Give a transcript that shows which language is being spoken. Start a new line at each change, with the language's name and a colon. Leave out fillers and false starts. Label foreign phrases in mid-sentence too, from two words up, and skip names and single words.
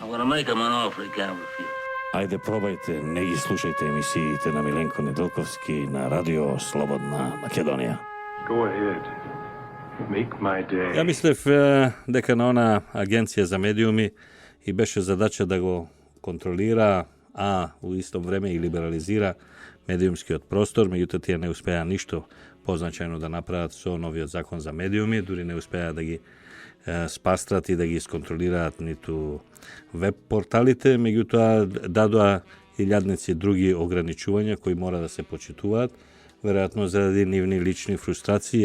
English: make him an offer he can't refuse.
Macedonian: Ајде, пробајте, не и слушајте емисиите на Milenko Nedeljkovski на радио Slobodna Makedonija.
English: Go ahead. Make my day.
Macedonian: Ја мислим дека на она агенција за медиуми и беше задача да го контролира, а у исто време и либерализира медиумскиот простор, меѓутоа тие не успеа ништо позначајно да направат со новиот закон за медиуми, дури не успеа да ги спастрат и да ги исконтролираат ниту веб порталите, меѓутоа дадоа илјадници други ограничувања кои мора да се почитуваат, веројатно заради нивни лични фрустрации.